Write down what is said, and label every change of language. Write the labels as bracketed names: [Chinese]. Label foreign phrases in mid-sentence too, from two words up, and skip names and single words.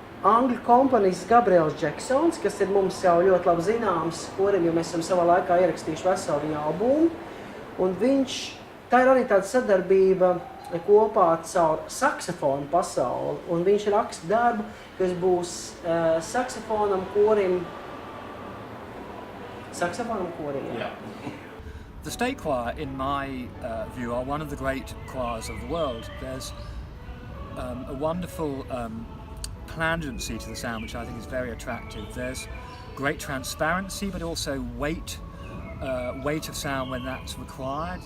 [Latvian] angļu komponists Gabriels Džeksons, kas ir mums jau ļoti labi zināms korim, jo mēs esam savā laikā ierakstījuši veselu viņa albumu. Un tā ir arī tāda sadarbība kopā caur saksofonu pasauli. Un viņš raksta darbu, kas būs saksofonam korim. [English] Yeah. The state choir, in my view, are one of the great choirs of the world. There's a wonderful plangency to the sound, which I think is very attractive. There's great transparency, but also weight of sound when that's required.